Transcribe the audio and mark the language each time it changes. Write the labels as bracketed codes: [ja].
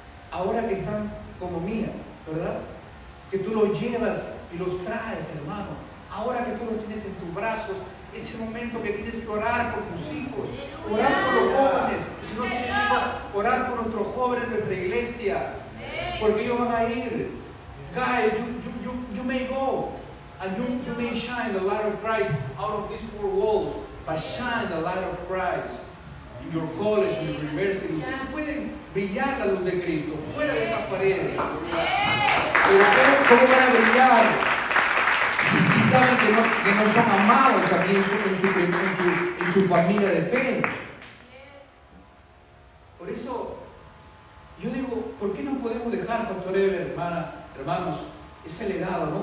[es] Ahora que están como mía, ¿verdad? Que tú los llevas y los traes, hermano. Ahora que tú los tienes en tus brazos, ese momento que tienes que orar por tus hijos, orar por los jóvenes. Si no tienes hijos, orar por nuestros jóvenes de nuestra iglesia, porque ellos van a ir. [en] Guys, you may go. And you may shine the light of Christ out of these four walls, but shine the light of Christ in your college, in your university. [es] Ustedes pueden brillar la luz de Cristo fuera de estas paredes. Pero ¿cómo van a brillar si saben que no son amados aquí en su familia de fe? Por eso yo digo, ¿por qué no podemos dejar, Pastor Eber, hermanos, ese legado, ¿no?